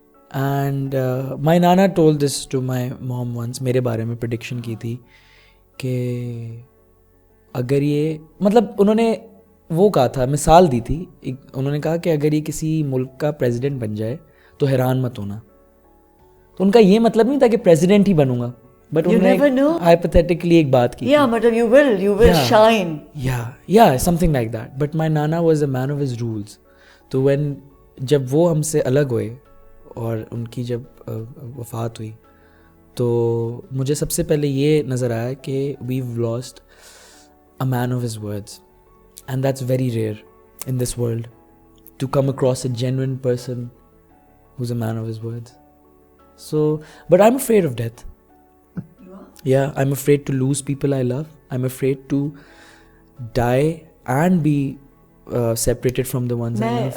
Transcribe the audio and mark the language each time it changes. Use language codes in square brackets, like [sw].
[en] and my nana told this to my mom once, [ur] میرے بارے میں پریڈکشن کی تھی کہ اگر یہ مطلب انہوں نے وہ کہا تھا, مثال دی تھی, انہوں نے کہا کہ اگر یہ کسی ملک کا پریزیڈنٹ بن جائے تو حیران مت ہونا. تو ان کا یہ مطلب نہیں تھا کہ president he Bannu God, but انہوں نے ہائپوتھیٹیکلی ایک بات کی. [en] Yeah, but you will shine. Yeah, something like that. But my nana was a man of his rules. [ur] تو جب وہ ہم سے الگ ہوئے اور ان کی جب وفات ہوئی تو مجھے سب سے پہلے یہ نظر آیا کہ [en] we've lost a man of his words. And that's very rare in this world, to come across a genuine person who's a man of his words. So, but I'm afraid of death. You are? Yeah, I'm afraid to lose people I love. I'm afraid to die and be separated from the ones I love.